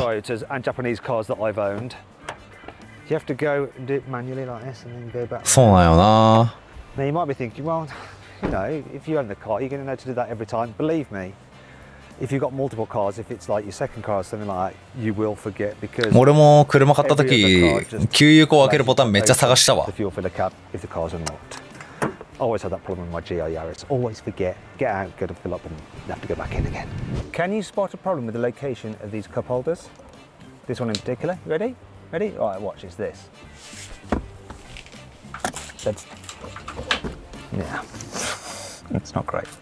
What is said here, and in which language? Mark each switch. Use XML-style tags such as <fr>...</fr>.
<en>Toyotas and Japanese cars that I've owned. You have to go and do it manually like this and then go back.</en> <ja>そうなんよな。</ja> <en>Now you might be thinking, well, you know, if you own the car, you're going to know to do that every time. Believe me, if you've got multiple cars, if it's like your second car or something like that, you will forget because.</en> <ja>俺も車買った時、給油口を開けるボタンめっちゃ探したわ。</ja> <en>The fuel filler cap if the car's unlocked. I always had that problem with my GR Yaris. Always forget, get out, go to fill up, and have to go back in again. Can you spot a problem with the location of these cup holders? This one in particular. Ready? Ready? All right, watch. It's this. That's, yeah, it's not great.</en>